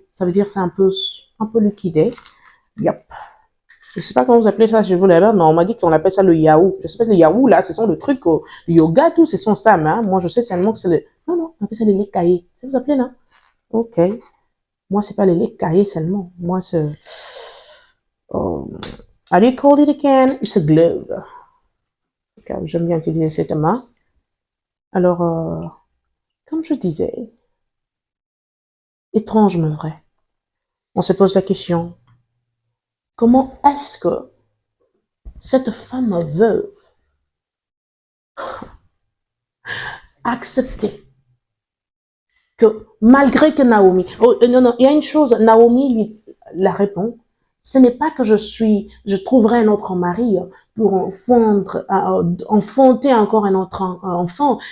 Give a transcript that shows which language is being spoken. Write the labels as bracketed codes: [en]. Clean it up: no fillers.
[fr] Ça veut dire c'est un peu liquidé. Yep. Je sais pas comment vous appelez ça chez vous là-bas, mais on m'a dit qu'on appelle ça le yaou. Je sais pas, le yaou là, ce sont le truc, le yoga, tout, ce sont ça, mais hein, moi je sais seulement que c'est le, non, on appelle ça le lait caillé. Ça vous appelez là? Ok. Moi, c'est pas les laits caillés seulement. Moi, c'est... [en] Oh, how do you call it again? It's a glove. [fr] Okay, j'aime bien utiliser cette main. Alors, comme je disais, étrange mais vrai. On se pose la question, comment est-ce que cette femme veuve a accepté que malgré que Naomi, oh, non, il y a une chose, Naomi lui la répond, ce n'est pas que je trouverai un autre mari pour enfanter encore un autre enfant.